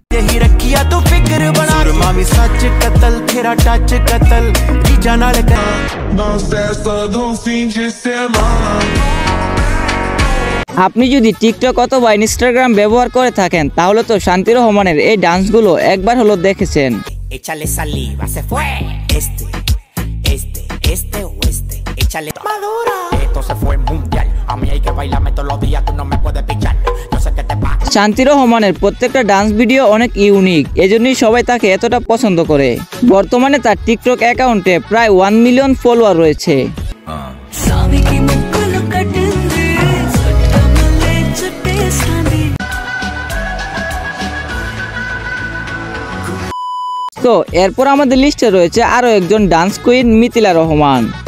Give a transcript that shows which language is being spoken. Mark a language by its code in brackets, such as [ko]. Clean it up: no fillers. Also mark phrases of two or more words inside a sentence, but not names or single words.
[bn] আপনি যদি টিকটক অথবা ইনস্টাগ্রাম ব্যবহার করে থাকেন তাহলে তো শান্তি রহমানের এই ডান্সগুলো একবার হলো দেখেছেন। [es] Échale saliva, se fue. Este o este. Échale Madura. Esto se fue mundial. A mí hay que bailarme todos los días. Tú no me puedes pichar. Yo sé que te pasa. [bn] শান্তি রহমানের প্রত্যেকটা [en] dance video [bn] অনেক ইউনিক, এজন্যই সবাই তাকে এতটা পছন্দ করে। বর্তমানে তার টিকটক অ্যাকাউন্টে প্রায় 1 [en] million follower [bn] রয়েছে। তো এরপর আমাদের লিস্টে রয়েছে আরো একজন [en] dance queen [bn] মিথিলা রহমান।